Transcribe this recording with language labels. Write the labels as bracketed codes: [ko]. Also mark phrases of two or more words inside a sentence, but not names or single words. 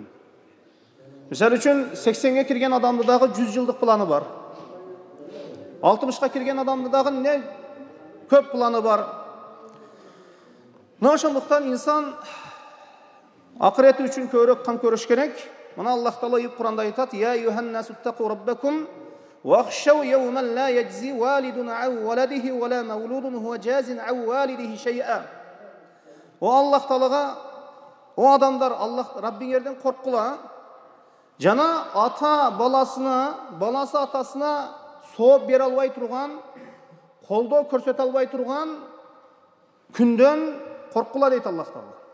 [ky] Мисалы үчүн 80ге кирген адамды дагы 100 жылдык планы бар. 60га кирген адамды дагы не көп планы бар. Ошондуктан инсан акырети үчүн көбүрөөк кам көрүш керек. Мына Аллах Таала Кур'анда айтат: [ar] "يا أيها الناس اتقوا ربكم واخشوا يوما لا يجزي والد عن ولده ولا مولود هو جاز عن والده شيئا." [ky] O Alloh Taolaga, o адамдар, Аллах Раббиңерден корккула. Жана ата баласына, баласы атасына сооп бере албай турган, колдоо көрсөтө албай турган күндөн корккула дейт Аллах Таала.